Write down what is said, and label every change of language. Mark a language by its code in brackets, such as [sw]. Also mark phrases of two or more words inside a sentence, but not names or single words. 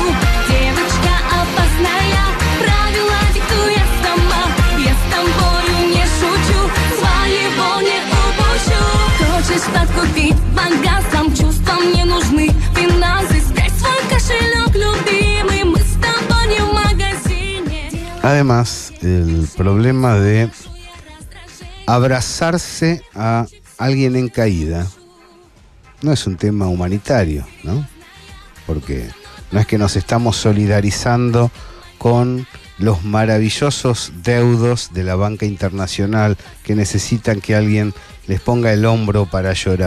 [ru] Девочка опасная, правила диктую я сама. Я с тобою не шучу, своего не упущу. Хочешь подкупить богатством, чувствам не нужны финансы. Спрячь свой кошелек, любимый, мы с тобой [es] Además, el problema de abrazarse a alguien en caída no es un tema humanitario, ¿no? Porque no es que nos estamos solidarizando con los maravillosos deudos de la banca internacional que necesitan que alguien les ponga el hombro para llorar.